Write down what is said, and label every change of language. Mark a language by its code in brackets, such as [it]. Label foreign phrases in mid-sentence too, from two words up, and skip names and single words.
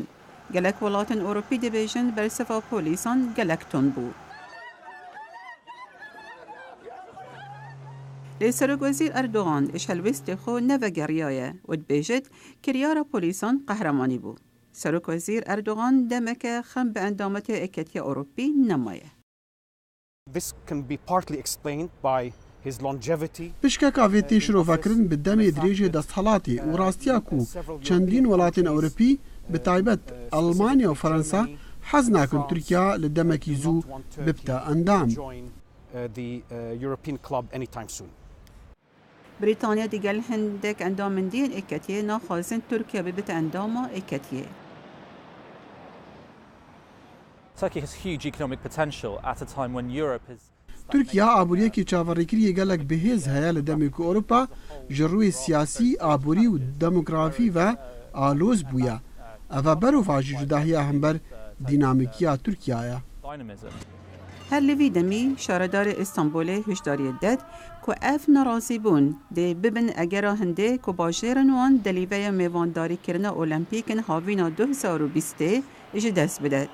[ku] Gelek welatên Ewropî dibêjin bersiva polîsan gelek ton bû. Lê Serokwezîr Erdogan ji helwestê xwe nevegeriyaye û dibêjit kiryara polîsan qehremanî bû. Serokwezîr Erdogan demeke xem bi endametiya Êketiya Ewropî nemaye. [en] This can be partly explained by his longevity. [ku] Pişkeka vê tê şirovekirin bi demê dirêjê desthilatê û rastiya ku çendîn welatên Ewropî bi taybet Almanya û Fransa hez nakin Tirkiye li demekî zû bibte endam. [en] The European club anytime soon. [ku] Brîtanya digel hindek endamendiyên Êketiyê naxwazin Tirkiye bibite endama Êketiyê. [en] Turkey has huge economic potential at a time when Europe is. [ku] Tirkiye aboriyekî çavarêkiriyê gelek bihêz heye li demê ku Ewropa ji rûyê siyasî, aborî û demografî ve aloz bûye. Ev e berova jî cudahiya hember dînamîkiya Tirkiye ye. Her li vî demî şaredarê İstanbulê hişdariyê ded ku ev nerazîbûn dê bibin egera hindê ku bajêrên wan delîveya mêvandarîkirina Olimpîkên havîna 2020 ji dest bide.